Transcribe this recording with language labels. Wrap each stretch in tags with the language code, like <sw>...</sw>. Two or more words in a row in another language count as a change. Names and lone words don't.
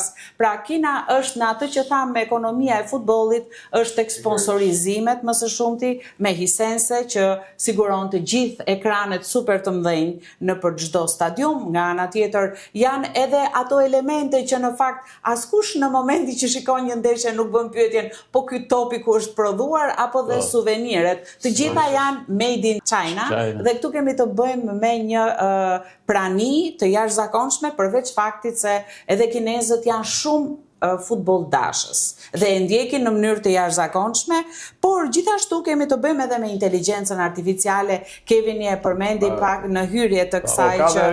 <sq>Pra Kina është në atë që thamë ekonomia e futbollit, është tek sponsorizimet më së shumti me hisense që siguron të gjithë ekranet super të mëdhenj në për çdo stadium. Nga ana tjetër janë edhe ato elemente që në fakt askush në momenti që shikon një ndeshje nuk bën pyetjen, po ky topi ku është prodhuar apo dhe suveniret. Të gjitha janë</sq> <en>made in China.</en> <sq>Dhe këtu kemi të bëjmë me një prani të jashtëzakonshme përveç faktit se edhe kinezët janë shumë futboll dashës dhe e ndjekin në mënyrë të jashtëzakonshme, por gjithashtu kemi të bëjmë edhe me inteligjencën artificiale. Kevini e përmendi pak në hyrje të kësaj që</sq>